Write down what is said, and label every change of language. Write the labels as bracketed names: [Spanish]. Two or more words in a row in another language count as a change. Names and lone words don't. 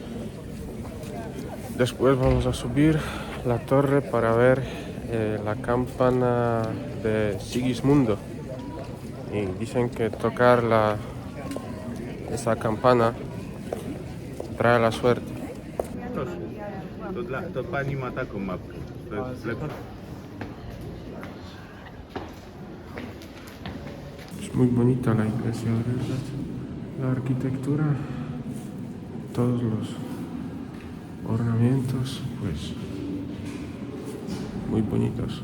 [Spanish] Después vamos a subir la torre para ver la campana de Sigismundo. Y dicen que tocar esa campana trae la suerte. [Polish] To pani ma taką mapkę. To jest lepiej. [Spanish] Es muy bonita la iglesia, ¿verdad? La arquitectura, todos los ornamentos, pues muy bonitos.